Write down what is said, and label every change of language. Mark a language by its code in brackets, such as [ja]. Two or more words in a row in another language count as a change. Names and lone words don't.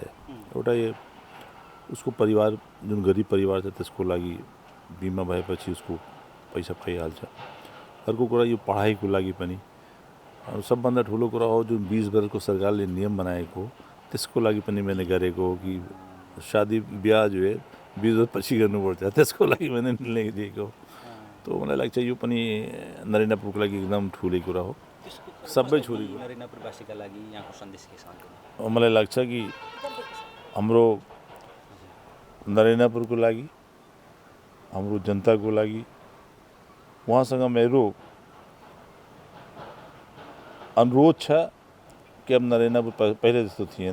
[ne] एउटा यो उसको परिवार, जुन गरिब परिवार छ त्यसको लागि बिमा भएपछि उसको पैसा पाइहाल्छ। अर्को कुरा यो पढाइको लागि पनि सबभन्दा ठुलो कुरा हो, जुन 20 वर्षको सरकारले नियम बनाएको, त्यसको लागि पनि मैले गरेको हो कि [hi] शादी ब्याह जो है [ne] 20 वर्ष पछि गर्नुपर्छ। त्यसको लागि मैले निर्णय लिएको। तो मलाई लाग्छ यो पनि नरेन्द्रपुरको लागि एकदम ठुलो कुरा हो। सबै छोरी नरेन्द्रपुरवासीका लागि यहाँको सन्देश के छ? मलाई लाग्छ कि हाम्रो नरेन्द्रपुरको लागि, हाम्रो जनताको लागि उहाँसँग मेरो अनुरोध छ कि अब नरेन्द्रपुर पहिले जस्तो थिएन।